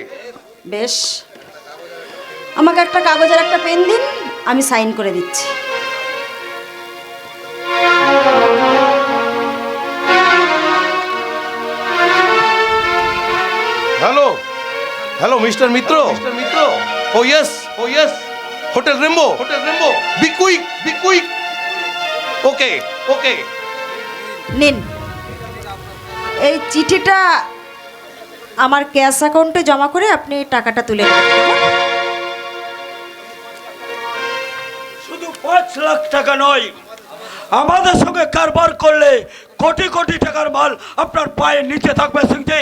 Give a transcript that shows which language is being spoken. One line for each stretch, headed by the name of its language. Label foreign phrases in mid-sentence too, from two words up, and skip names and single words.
Bangla: বেশ, আমাকে একটা কাগজ আর একটা পেন দিন, আমি সাইন করে দিচ্ছি।
English: Hello Mister Mitra oh yes Hotel Rambo be quick okay
Bangla: নিন, এই চিঠিটা আমার ক্যাশ অ্যাকাউন্টে জমা করে আপনি টাকাটা তুলে নেবেন। শুধু 5 লাখ টাকা নয়, আমাদের সঙ্গে কারবার করলে কোটি কোটি টাকার মাল আপনার পায়ের নিচে থাকবে সিংজি।